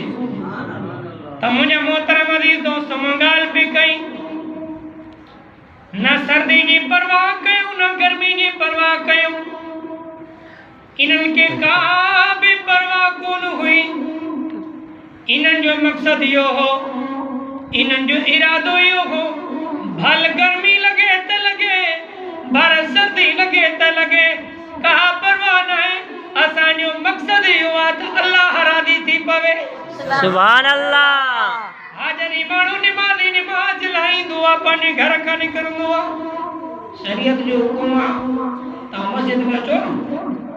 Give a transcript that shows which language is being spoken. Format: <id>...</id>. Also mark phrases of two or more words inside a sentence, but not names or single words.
<sd>त मुंहिंजा मोहतरम अज़ीज़ दोस्त मां ॻाल्हि पई कई, न सर्दी जी परवाह कयूं न गर्मी जी परवाह कयूं, इन्हनि खे का बि परवाह कोन हुई, इन्हनि जो मक़सदु इहो हो, इन्हनि जो इरादो इहो हो, भल गर्मी लगे त लगे, भर सर्दी लगे त लगे, का परवाह न आहे, असांजो मक़सदु इहो आहे त अल्लाह राज़ी थी पवे।</sd> <ar>سبحان الله.</ar> <sd>हाजत जरी माण्हू निमाज़ी निमाज़ लाहींदो आहे पंहिंजे घर खां निकिरंदो आहे शरीयत जो हुकुम आहे तव्हां मस्जिद में अचो न</sd>